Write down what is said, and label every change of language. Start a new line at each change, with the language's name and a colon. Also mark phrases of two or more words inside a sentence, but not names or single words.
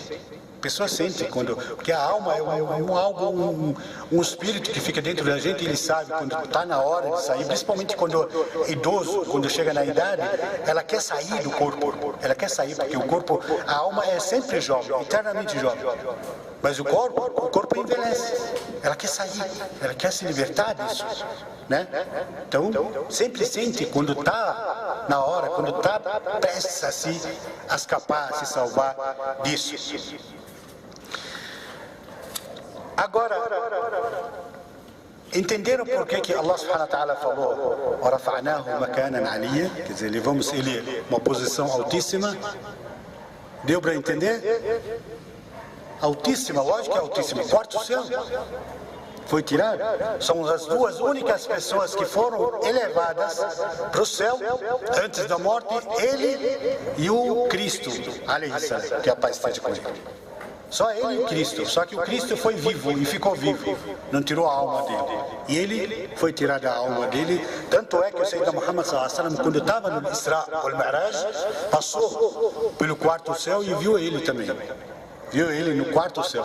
Portuguese: A pessoa sente porque a alma é um espírito que fica dentro da gente, ele sabe quando está na hora de sair, principalmente quando é idoso, quando chega na idade, ela quer sair do corpo, ela quer sair, porque o corpo, a alma é sempre jovem, eternamente jovem, mas o corpo envelhece, ela quer sair, ela quer se libertar disso, né? Então, sempre sente quando está na hora, quando está prestes a escapar, a se salvar disso. Agora, entenderam por que Allah subhanahu wa ta'ala falou وَرَفَعْنَاهُ مَكَانًا عَلِيًّا? Quer dizer, levamos ele uma posição altíssima. Deu para entender? Altíssima, lógico que é altíssima. Quarto céu. foi tirado. São as duas únicas pessoas que foram elevadas para o céu antes da morte, ele e o Cristo, que a paz esteja com ele. Só ele e o Cristo. Só que o Cristo foi vivo e ficou vivo, não tirou a alma dele. E ele foi tirar a alma dele. Tanto é que o Sayyidina Muhammad
Arabic: صلى الله عليه وسلم,
Portuguese: quando estava no Isra al-Mi'raj, passou pelo quarto céu e viu ele também. Viu ele no quarto céu.